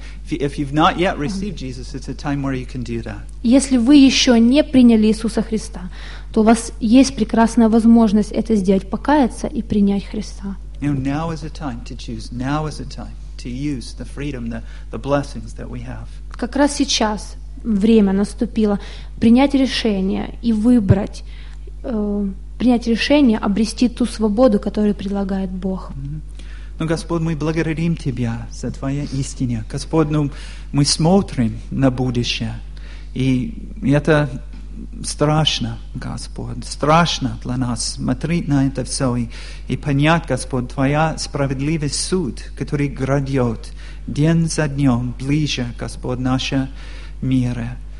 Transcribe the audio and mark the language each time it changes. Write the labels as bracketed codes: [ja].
[en] If you've not yet received Jesus, it's a time where you can do that. [ru] Если вы еще не приняли Иисуса Христа, то у вас есть прекрасная возможность это сделать, покаяться и принять Христа. [en] Now is the time to choose. Now is the time to use the freedom, the blessings that we have. [ru] Как раз сейчас время наступило принять решение и выбрать, принять решение обрести ту свободу, которую предлагает Бог. Ну, Господь, мы благодарим Тебя за Твоя истина. Господь, ну, мы смотрим на будущее, и это страшно, Господь, страшно для нас смотреть на это все и понять, Господь, Твоя справедливый суд, который грядет день за днем ближе, Господь, наше мира.